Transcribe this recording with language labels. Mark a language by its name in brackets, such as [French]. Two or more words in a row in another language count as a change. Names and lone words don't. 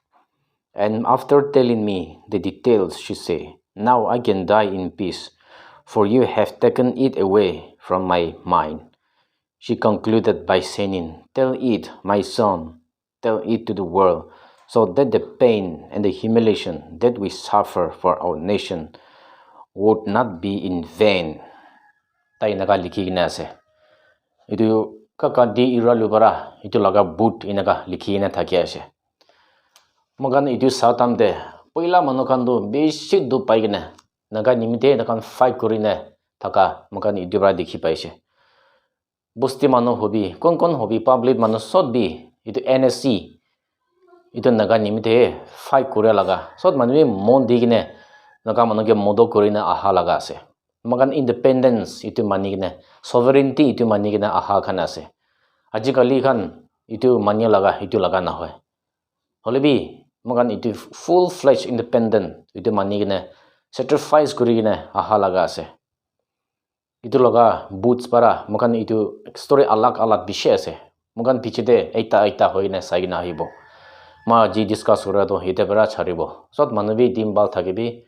[English] And after telling me the details, she said, "Now I can die in peace, for you have taken it away from my mind." She concluded by saying, "Tell it, my son, tell it to the world, so that the pain and the humiliation that we suffer for our nation would not be in vain." [Naga Pidgin] Tai naga likhi gina ase. Itu kaka di ira lubara itu laga boot inaga likhi na thaki ase. Magan itu satam de poila manukan do beshi du pai gina naga nimite nakan fight kurina thaka magan itu bara dikhi paise. Busti manu hobi kon hobi public manu sod bi itu NSC itu naga nimite fight kure laga sod manu mon digine naga manu ke modo kurina aha laga ase. Magan independence itu manigina sovereignty itu manigina aha khan ase. Ajikali khan itu manya laga itu laga na hoy. Holebi magan itu [English] full fledged independent [Naga Pidgin] itu manigina sacrifice kurigina aha laga ase. Itu laga boots para magan itu story alak bishe ase. Magan pichide eita hoina saigina hibo. Ma ji discuss kura to hite bara charibo. Sot manubi timbal thakibi.